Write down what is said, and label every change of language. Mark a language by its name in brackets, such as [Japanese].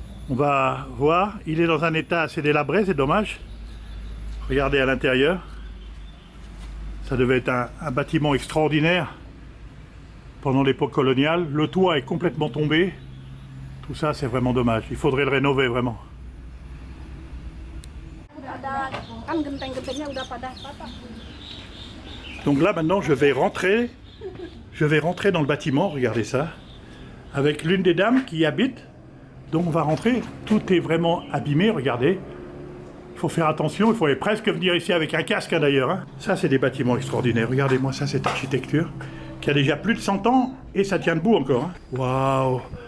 [French] On va voir, il est dans un état assez délabré, c'est dommage. Regardez à l'intérieur. Ça devait être un bâtiment extraordinaire pendant l'époque coloniale. Le toit est complètement tombé. Tout ça, c'est vraiment dommage. Il faudrait le rénover vraiment. [Indonesian] Kan genteng-gentengnya udah pada patah. [French] Donc là, maintenant, je vais rentrer dans le bâtiment, regardez ça, avec l'une des dames qui y habite. Donc on va rentrer, tout est vraiment abîmé, regardez. Il faut faire attention, il faudrait presque venir ici avec un casque hein, d'ailleurs. Hein. Ça, c'est des bâtiments extraordinaires. Regardez-moi ça, cette architecture qui a déjà plus de 100 ans et ça tient debout encore. Hein. Waouh!